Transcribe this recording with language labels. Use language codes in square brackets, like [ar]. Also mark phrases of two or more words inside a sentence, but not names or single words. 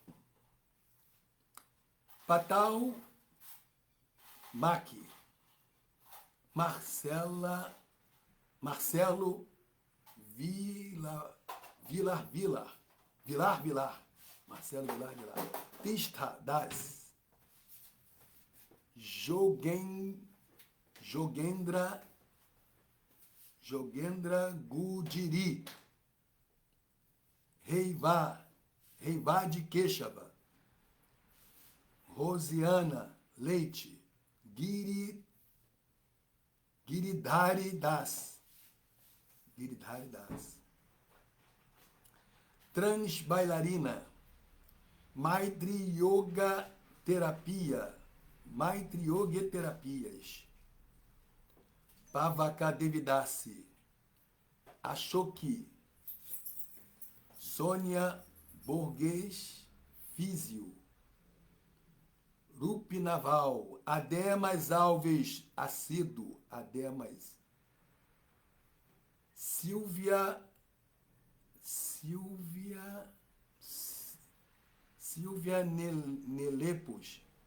[pt] Patal Maqui. Marcelo Vilar. Marcelo Vilar. Tista Das. Jogendra Gudiri. Reiva de Queixava. Rosiana Leite. Giridhari Das. Trans Bailarina. Maitri Yoga Terapia. Maitri Yoga Terapias. Pavaka Devidasi. Ashoki. Sônia Borges Físio. Rupi Naval. Ademas Alves Assíduo. Ademas. Silvia Nelopes.